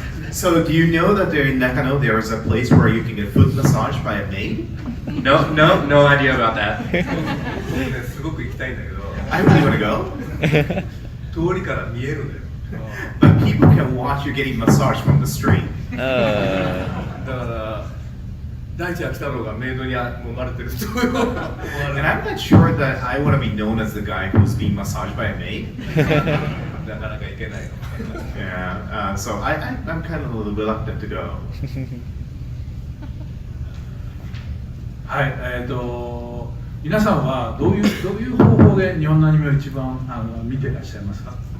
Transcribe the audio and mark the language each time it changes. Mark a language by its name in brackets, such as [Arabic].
[English] So do you know that there in Nakano there is a place where you can get foot massage by a maid? No idea about that. [Japanese] 僕ねすごく行きたいんだけど [English] I really want to go. [Japanese] 通りから見えるんだよ [English] But people can watch you getting massage from the street. [Japanese] だから大地秋太郎がメイドに揉まれてると思われる [English] I'm not sure that I want to be known as the guy who's being massaged by a maid. [Japanese] なかなか行けないの [English] Yeah, so I'm kind of a little reluctant to go. [Japanese] はい、皆さんはどういう方法で日本のアニメを一番見ていらっしゃいますか？